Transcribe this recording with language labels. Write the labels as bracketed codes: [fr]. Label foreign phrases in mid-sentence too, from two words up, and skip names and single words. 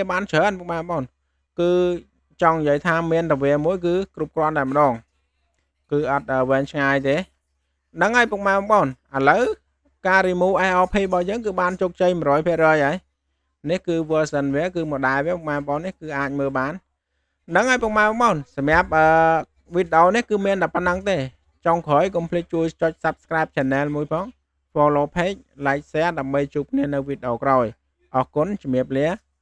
[km] បានច្រើនពុកម៉ែបងប្អូនគឺចង់និយាយថាមានតែវាមួយគឺគ្រប់គ្រាន់តែម្ដងគឺអត់វែងឆ្ងាយទេហ្នឹងហើយពុកម៉ែបងប្អូនឥឡូវការ [en] remove AOP [km] របស់យើងគឺបានជោគជ័យ 100% ហើយនេះគឺ version វាគឺ model វាពុកម៉ែបងប្អូននេះគឺអាចមើលបានហ្នឹងហើយពុកម៉ែបងប្អូនសម្រាប់វីដេអូនេះគឺមានតែប៉ុណ្្នឹងទេចុងក្រោយកុំភ្លេចជួយចុច [en] subscribe channel [km] មួយផង [en] follow page like share [km] ដើម្បីជួបគ្នានៅវីដេអូក្រោយអរគុណជំរាបលា